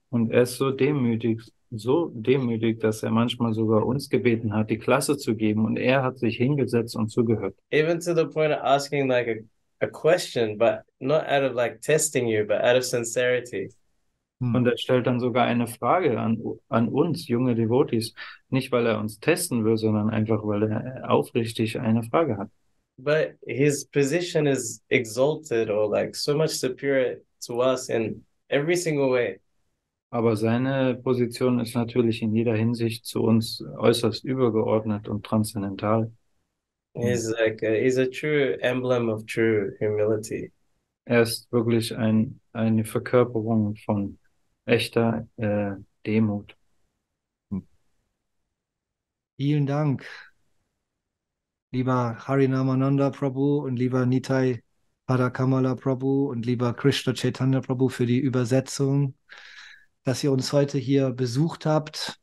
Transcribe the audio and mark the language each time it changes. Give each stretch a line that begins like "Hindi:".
German: Und er ist so demütig, dass er manchmal sogar uns gebeten hat, die Klasse zu geben, und er hat sich hingesetzt und zugehört.
English: Even to the point of asking like a question, but not out of like testing you, but out of sincerity.
German: Und er stellt dann sogar eine Frage an uns, junge Devotees, nicht weil er uns testen will, sondern einfach, weil er aufrichtig eine Frage hat.
English: But his position is exalted or like so much superior to us in every single way.
German: Aber seine Position ist natürlich in jeder Hinsicht zu uns äußerst übergeordnet und transzendental.
English: He's a true emblem of true humility.
German: Er ist wirklich eine Verkörperung von echter Demut. Vielen Dank, lieber Harinamananda Prabhu und lieber Nitai Padakamala Prabhu und lieber Krishna Chaitanya Prabhu für die Übersetzung, dass ihr uns heute hier besucht habt.